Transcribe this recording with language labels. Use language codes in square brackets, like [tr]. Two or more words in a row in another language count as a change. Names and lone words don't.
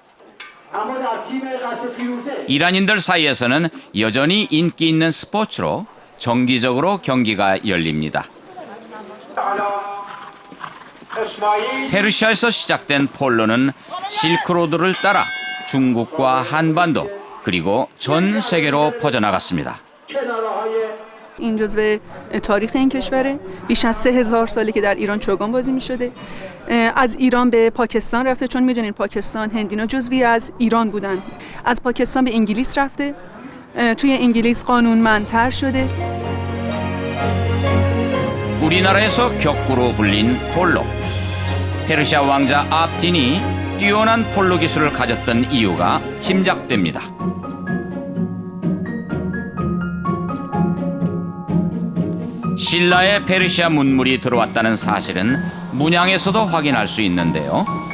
[ko] 이란인들 사이에서는 여전히 인기 있는 스포츠로 정기적으로 경기가 열립니다. 페르시아에서 시작된 폴로는 실크로드를 따라 중국과 한반도 그리고 전 세계로 퍼져나갔습니다. [fa] این جزو تاریخ این کشوره. بیش از 3000 ساله که در ایران چوگان بازی می‌شده. از ایران به پاکستان رفته، چون می‌دونین پاکستان هندینا جزوی از ایران بودن. از پاکستان به انگلیس رفته. توی انگلیس قانونمندتر شده. [ko] 우리나라에서 격구로 불린 폴로. 페르시아 왕자 압딘이 뛰어난 폴로 기술을 가졌던 이유가 짐작됩니다. 신라의 페르시아 문물이 들어왔다는 사실은 문양에서도 확인할 수 있는데요.